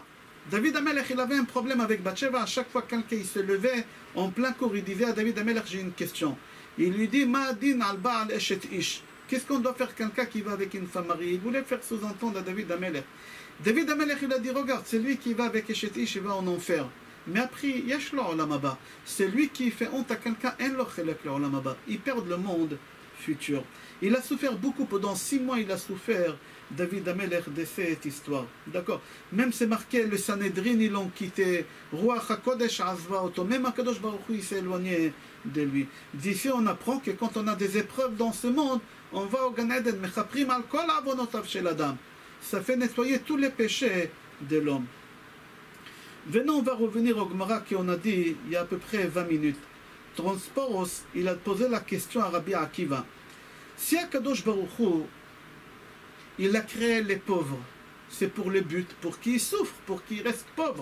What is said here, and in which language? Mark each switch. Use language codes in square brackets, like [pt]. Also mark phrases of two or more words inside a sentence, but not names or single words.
[fr] David Amelech il avait un problème avec Bathsheba. À chaque fois quelqu'un il se levait en plein cours, il disait à David Amelech, j'ai une question. [he] Il lui dit, מה דין על בעל אשת איש. [fr] Qu'est-ce qu'on doit faire quelqu'un qui va avec une femme mariée? Il voulait faire sous-entendre à David Amelech. David Amelech il a dit, regarde, c'est lui qui va avec [he] אשת איש, [fr] il va en enfer. Mais après, [he] יש לו עולם הבא. [fr] C'est lui qui fait honte à quelqu'un, [he] אין לו חלק לו עולם הבא. [fr] Il perd le monde futur. Il a souffert beaucoup, pendant 6 mois il a souffert, David Amelech, de cette histoire. D'accord? Même c'est marqué, le Sanhedrin ils l'ont quitté, [he] רוח הקודש עזבה אותו, [fr] même HaKadosh Baruch Hu il s'est éloigné de lui. D'ici on apprend que quand on a des épreuves dans ce monde, on va au Gan Eden, [he] מכפרים על כל עוונותיו של אדם. [fr] Ça fait nettoyer tous les péchés de l'homme. Venons, on va revenir au Gemara qu'on a dit il y a à peu près 20 minutes. Transporos, il a posé la question à Rabbi Akiva. Si Akadosh Baruch Hu, il a créé les pauvres, c'est pour le but, pour qu'ils souffrent, pour qu'ils restent pauvres.